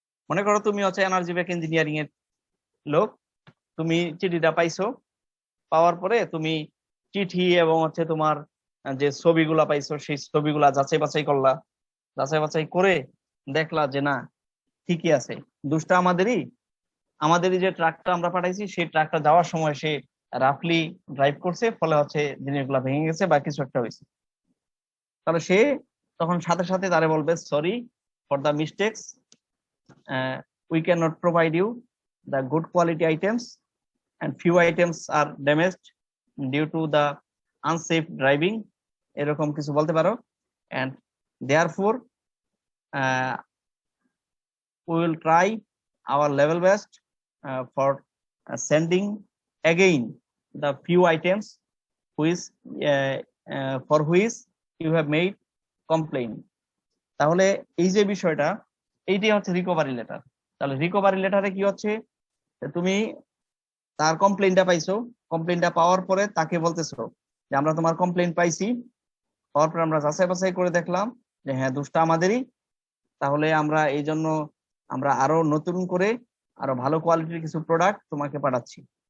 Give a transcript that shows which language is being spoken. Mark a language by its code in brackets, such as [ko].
[bn] মনে করো তুমি হচ্ছে এনার্জি ব্যাক ইঞ্জিনিয়ারিং এর লোক, তুমি চিঠিটা পাইছো, পাওয়ার পরে তুমি চিঠি এবং হচ্ছে তোমার যে ছবিগুলা পাইছো সেই ছবিগুলা যাচাই বাছাই করলা, যাচাই বাছাই করে দেখলা যে না ঠিকই আছে, দোষটা আমাদেরই যে ট্রাকটা আমরা পাঠাইছি সেই ট্রাকটা যাওয়ার সময় সে রাফলি ড্রাইভ করছে, ফলে হচ্ছে জিনিসগুলা ভেঙে গেছে বা কিছু একটা হয়েছে। তাহলে সে তখন সাথে সাথে তারে বলবে, [en] sorry for the mistakes, we cannot provide you the good quality items and few items are damaged due to the unsafe driving, [bn] এরকম কিছু বলতে পারো। [en] and therefore we will try our level best for sending again the few items which for which you have made complaint. [bn] তাহলে এই যে বিষয়টা, এইটাই হচ্ছে রিকভারি লেটার। তাহলে রিকভারি লেটারে কি হচ্ছে, তুমি তার কমপ্লেইনটা পাইছো, কমপ্লেইনটা পাওয়ার পরে তাকে বলতেছো যে আমরা তোমার কমপ্লেইন পাইছি, পাওয়ার পরে আমরা যাচাই বাছাই করে দেখলাম যে হ্যাঁ দোষটা আমাদেরই, তাহলে আমরা এই জন্য আমরা আরো নতুন করে আরো ভালো কোয়ালিটির কিছু প্রোডাক্ট তোমাকে পাঠাচ্ছি।